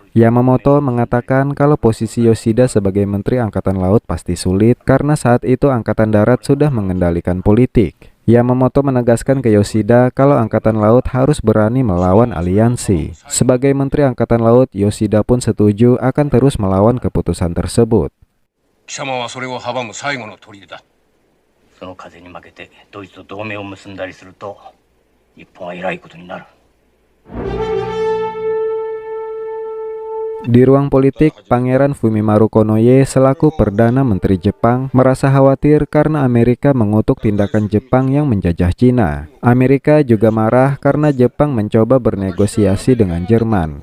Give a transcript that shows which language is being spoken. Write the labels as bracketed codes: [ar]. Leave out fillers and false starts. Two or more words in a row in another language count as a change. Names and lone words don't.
[id] Yamamoto mengatakan kalau posisi Yoshida sebagai Menteri Angkatan Laut pasti sulit karena saat itu Angkatan Darat sudah mengendalikan politik. Yamamoto menegaskan ke Yoshida kalau Angkatan Laut harus berani melawan aliansi. Sebagai Menteri Angkatan Laut, Yoshida pun setuju akan terus melawan keputusan tersebut. [ja] 貴様はそれを阻む最後の砦だ。その風に負けてドイツと同盟を結んだりすると日本はえらいことになる。 [id] Di ruang politik, Pangeran Fumimaru Konoye selaku Perdana Menteri Jepang merasa khawatir karena Amerika mengutuk tindakan Jepang yang menjajah Cina. Amerika juga marah karena Jepang mencoba bernegosiasi dengan Jerman.